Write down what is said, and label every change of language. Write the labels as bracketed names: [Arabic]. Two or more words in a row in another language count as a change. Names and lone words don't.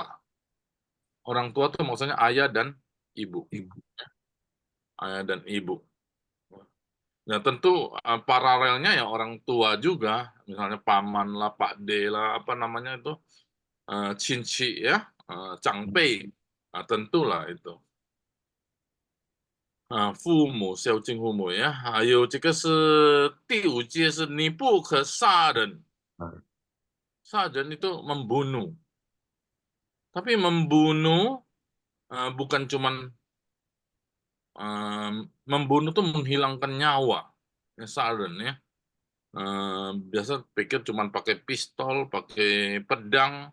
[Indonesian] Orang tua itu maksudnya ayah dan ibu. Ayah dan ibu. Ya tentu paralelnya ya orang tua juga, misalnya paman lah, Pak D lah, apa namanya itu, cinci ya, cangpei, nah, tentulah itu. [Chinese] 父母孝敬父母呀，还有这个是第五戒是你不可杀人，杀人 [Indonesian] itu membunuh. Tapi membunuh bukan cuman membunuh itu menghilangkan nyawa, ya, saren ya. Biasa pikir cuman pakai pistol, pakai pedang.